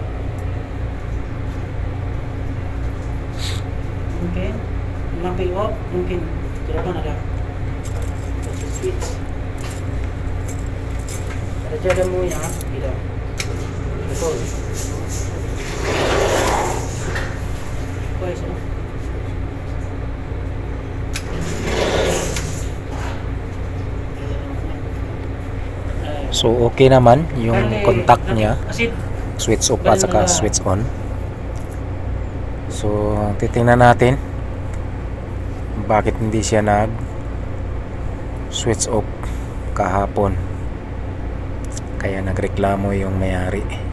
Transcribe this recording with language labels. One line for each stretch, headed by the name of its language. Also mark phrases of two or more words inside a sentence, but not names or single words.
Malay: Okay, lampi off, mungkin tidak ada switch. Ada jaga mo ya, tidak. Betul. Baik.
Filipino: So okay naman yung contact niya,
English: switch off
Filipino: at saka
English: switch on.
Filipino: So titingnan natin bakit hindi siya nag
English: switch off
Filipino: kahapon, kaya nagreklamo yung may-ari.